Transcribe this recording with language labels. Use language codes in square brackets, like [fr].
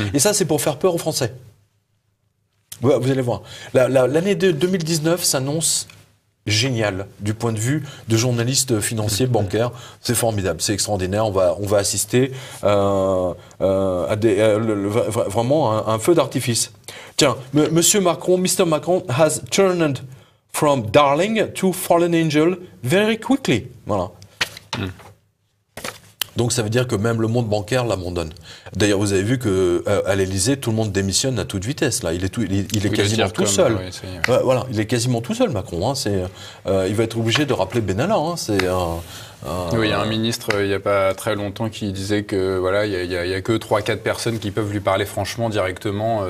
[fr] Et ça, c'est pour faire peur aux Français. Vous allez voir. L'année 2019 s'annonce génial du point de vue de journalistes financiers, bancaires. C'est formidable, c'est extraordinaire. On va assister à vraiment un feu d'artifice. Tiens, Monsieur Macron, Mr. [en] Macron has turned from darling to fallen angel very quickly. [fr] Voilà. Donc ça veut dire que même le monde bancaire l'abandonne. D'ailleurs, vous avez vu qu'à l'Élysée, tout le monde démissionne à toute vitesse. Là, il est quasiment tout seul. Oui, voilà, il est quasiment tout seul, Macron. Il va être obligé de rappeler Benalla. Oui, il y a un ministre, il n'y a pas très longtemps, qui disait que voilà, il y a que 3-4 personnes qui peuvent lui parler franchement, directement.